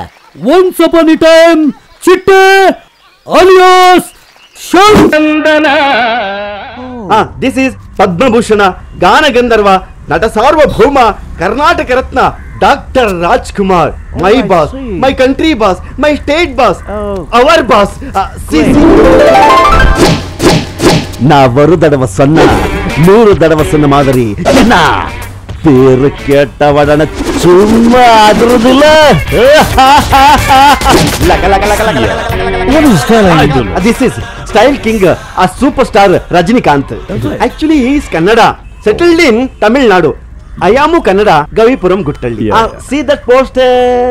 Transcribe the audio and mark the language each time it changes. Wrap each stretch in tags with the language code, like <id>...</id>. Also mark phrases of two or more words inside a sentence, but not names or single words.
<en>Once upon a time Chitte alias This is</en> <kn>ಪದ್ಮಭೂಷಣ, ಗಾನಗಂಧರ್ವ, ನಟ ಸಾರ್ವಭೌಮ, ಕರ್ನಾಟಕ ರತ್ನ ಡಾಕ್ಟರ್ ರಾಜ್ಕುಮಾರ್.</kn> <en>My boss, my country boss, my state boss, our boss.</en> <ta>ஒரு தடவை சொன்னா 100 தடவை சொன்ன மாதிரி என்ன பேரு கேட்டவடன சும்மா அதுறதுல.</ta> <en>This is Style King, a superstar Rajinikanth. Actually, he is Kannada, settled in Tamil Nadu.</en> <kn>ಅಯಮು ಕನ್ನಡ, ಗವಿಪುರಂ ಗುಟ್ಟಹಳ್ಳಿ.</kn> <en>See that poster?</en>